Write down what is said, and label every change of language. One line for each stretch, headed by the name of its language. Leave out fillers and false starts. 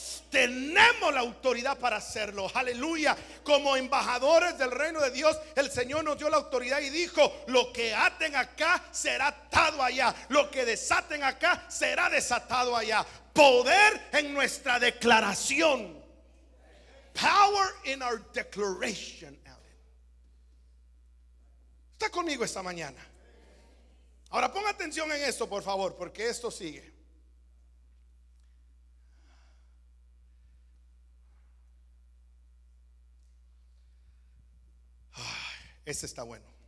Spanish: Tenemos la autoridad para hacerlo, aleluya. Como embajadores del reino de Dios, el Señor nos dio la autoridad y dijo: lo que aten acá será atado allá, lo que desaten acá será desatado allá. Poder en nuestra declaración.
English: Power in our declaration.
Spanish: ¿Está conmigo esta mañana? Ahora ponga atención en esto, por favor, porque esto sigue. Este está bueno.